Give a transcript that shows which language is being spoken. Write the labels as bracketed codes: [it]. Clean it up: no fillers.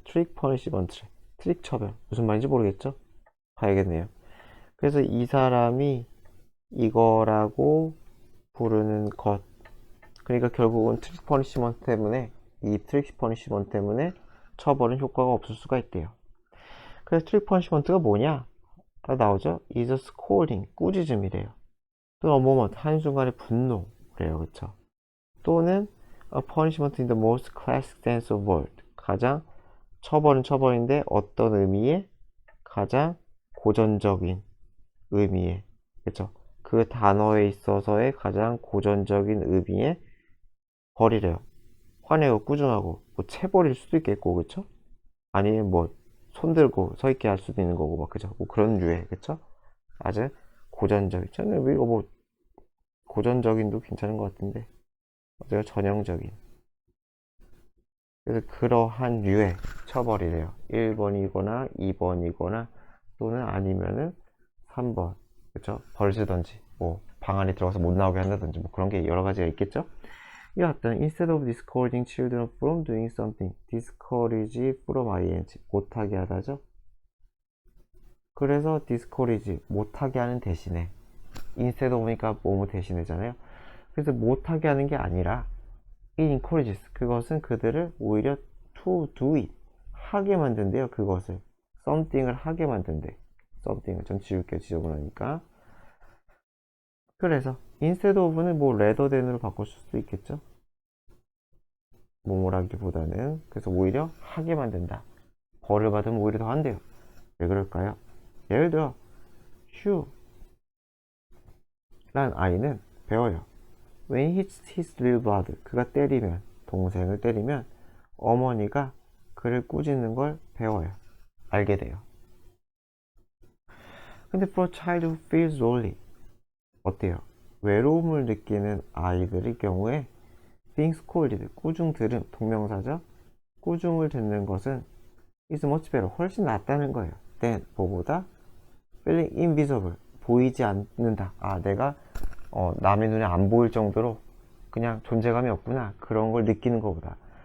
[ko] 트릭 퍼니시먼트, 트릭 처벌. 무슨 말인지 모르겠죠? 봐야겠네요. 그래서 이 사람이 이거라고 부르는 것. 그러니까 결국은 트릭 퍼니시먼트 때문에 이 트릭 퍼니시먼트 때문에 처벌은 효과가 없을 수가 있대요. 그래서 트릭 퍼니시먼트가 뭐냐? 다 나오죠? [en] is a scolding, [ko] 꾸짖음이래요. 또 [en] a moment, [ko] 한순간의 분노래요. 그쵸? 또는 [en] a punishment in the most classic sense of word, [ko] 가장 처벌은 처벌인데 어떤 의미의 가장 고전적인 의미의, 그쵸? 그 단어에 있어서의 가장 고전적인 의미의 벌이래요. 화내고 꾸중하고 뭐 체벌일 수도 있겠고, 그쵸? 아니면 뭐 손들고 서 있게 할 수도 있는 거고 막, 그죠? 뭐 그런 류의, 그쵸? 아주 고전적인, 저는 이거 뭐 고전적인도 괜찮은 것 같은데 어제가 전형적인, 그래서 그러한 류의 처벌이래요. 1번이거나 2번이거나 또는 아니면은 3번, 그쵸? 벌주던지 뭐 방 안에 들어가서 못 나오게 한다든지 뭐 그런 게 여러 가지가 있겠죠? 이 같은 [en] instead of discouraging children from doing something, discourage from ing, [ko] 못하게 하다죠. 그래서 discourage, 못하게 하는 대신에 [en] instead of [ko] 니까 뭐뭐 대신이잖아요. 그래서 못하게 하는 게 아니라 [en] it encourages, [ko] 그것은 그들을 오히려 [en] to do it, [ko] 하게 만든대요. 그것을 something을 하게 만든대. something을 전 지울게요. 지저분하니까. 그래서 instead of는 뭐 [en] rather than [ko] 으로 바꿀 수도 있겠죠. 뭐뭐라기보다는. 그래서 오히려 하게 만든다. 벌을 받으면 오히려 더 한대요. 왜 그럴까요? 예를 들어 휴 란 아이는 배워요. [en] When he hits his little brother, [ko] 그가 때리면, 동생을 때리면 어머니가 그를 꾸짖는 걸 배워요. 알게 돼요. 근데 [en] for a child who feels lonely, [ko] 어때요? 외로움을 느끼는 아이들의 경우에 [en] being scolded, [ko] 꾸중 들음, 동명사죠? 꾸중을 듣는 것은 [en] is much better, [ko] 훨씬 낫다는 거예요. than, 뭐보다 [en] feeling invisible, [ko] 보이지 않는다. 내가 남의 눈에 안 보일 정도로 그냥 존재감이 없구나, 그런 걸 느끼는 것보다.